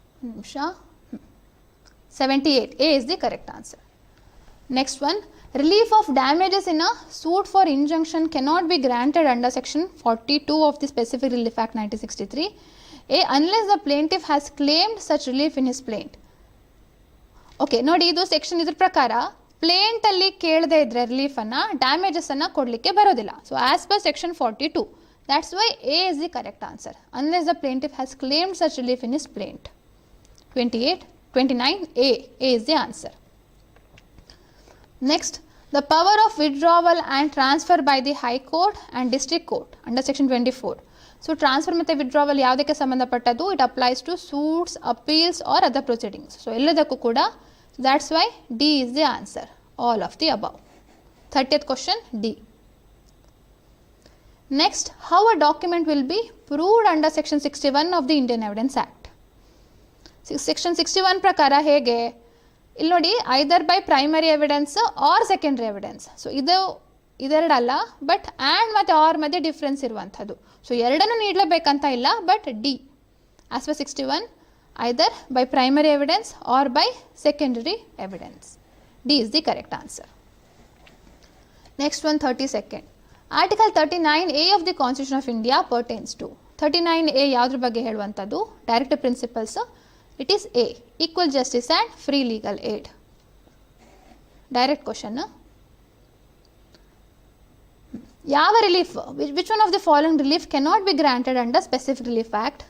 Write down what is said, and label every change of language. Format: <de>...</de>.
<en>ನಿಮಿಷ 78 A is the correct answer. Next one, relief of damages in a suit for injunction cannot be granted under section 42 of the Specific Relief Act 1963 A unless the plaintiff has claimed such relief in his plaint.</en> <kn>Okay ನೋಡಿ, ಇದು section ಇದ್ರ ಪ್ರಕಾರ plaint ಅಲ್ಲಿ ಕೇಳದೆ ಇದ್ರೆ relief ಅನ್ನ damages ಅನ್ನ ಕೊಡಲಿಕ್ಕೆ ಬರೋದಿಲ್ಲ.</kn> <en>So as per section 42, that's why A is the correct answer, unless the plaintiff has claimed such relief in his plaint. 29 A is the answer. Next, the power of withdrawal and transfer by the High Court and District Court under section 24.</en> <kn>So transfer ಮತ್ತು withdrawal ಯಾವುದಕ್ಕೆ ಸಂಬಂಧಪಟ್ಟದ್ದು?</kn> <en>It applies to suits, appeals or other proceedings. So</en> <kn>ಎಲ್ಲದಕ್ಕೂ ಕೂಡ,</kn> <en>so that's why D is the answer, all of the above. 30th question D. Next, how a document will be proved under section 61 of the Indian Evidence Act?</en> <kn>Section 61 ಪ್ರಕಾರ ಹೇಗೆ? ಇಲ್ಲಿ ನೋಡಿ,</kn> <en>Either by primary evidence or secondary evidence.</en> <kn>So ಇದೆರಡಲ್ಲ, but and ಮತ್ತು R ಮಧ್ಯೆ difference ಇರುವಂಥದ್ದು.</kn> <en>so</en> <kn>ಎರಡನ್ನೂ ನೀಡಲೇಬೇಕಂತ ಇಲ್ಲ,</kn> <en>But D as per 61 either by primary evidence or by secondary evidence. D is the correct answer. Next one 32nd. Article 39A of the constitution of India pertains to.</en> <kn>39A ಯಾವುದ್ರ ಬಗ್ಗೆ ಹೇಳುವಂಥದ್ದು?</kn> <en>Directive principles. It is A, equal justice and free legal aid. Direct question.</en> <kn>ಯಾವ relief,</kn> <en>which one of the following relief cannot be granted under Specific Relief Act?</en>